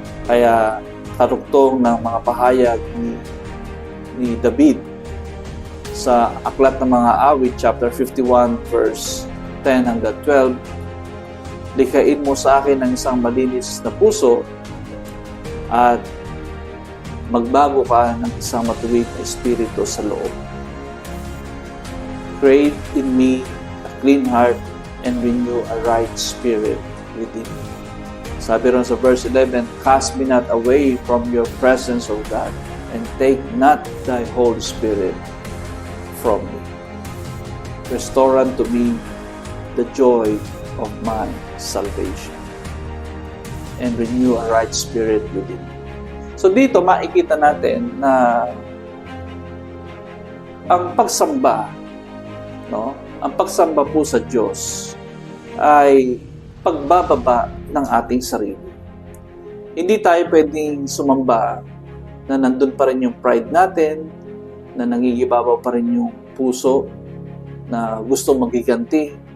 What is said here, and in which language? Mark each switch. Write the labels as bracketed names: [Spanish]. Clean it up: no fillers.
[Filipino] Kaya karugtong ng mga pahayag ni David sa Aklat ng Mga Awit chapter 51 verse 10 hanggang 12, likhain mo sa akin ang isang malinis na puso at magbago ka ng isang matuwid na espiritu sa loob. [English] Create in me a clean heart and renew a right spirit within me. Sabi ron sa verse 11, cast me not away from your presence, O God, and take not thy Holy Spirit from me. Restore unto me the joy of my salvation and renew a right spirit within me. [Filipino] So dito makikita natin na ang pagsamba, ang pagsamba po sa Diyos ay pagbababa ng ating sarili. Hindi tayo pwedeng sumamba na nandun pa rin yung pride natin, na nangigibabaw pa rin yung puso, na gusto magiganti.